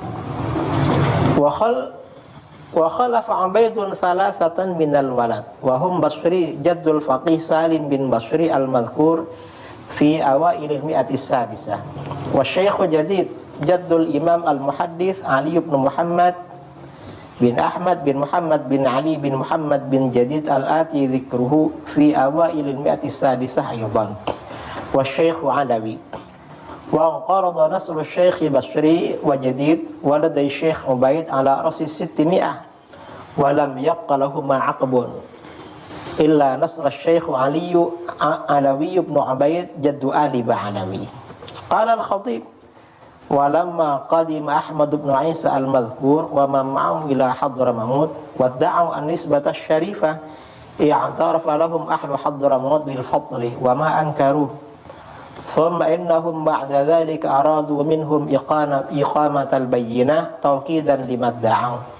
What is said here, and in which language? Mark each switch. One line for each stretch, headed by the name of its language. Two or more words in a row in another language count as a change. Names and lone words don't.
Arabic: وخلف عبيد ثلاثة من الولد وهم بصري جد الفقيه سالم بن بصري المذكور في أوائل المائة السادسة وشيخ جديد جد الإمام المحدث علي بن محمد بن أحمد بن محمد بن علي بن محمد بن جديد الآتي ذكره في أوائل المائة السادسة أيضا وشيخ علوي وقرض نسل شيخ بصري وجديد ولدي شيخ عبيد على رأس 600 ولم يبق لهما عقب إلا نسل شيخ علوي ابن عبيد جد آل باعلوي. قال الخطيب ولما قدم أحمد ابن عيسى المذكور ومن معه إلى حضرموت وادعوا النسبة الشريفة اعترف لهم أهل حضرموت بالفضل وما أنكروه ثم إنهم بعد ذلك أرادوا منهم إقامة البينة توكيدا لما ادعوا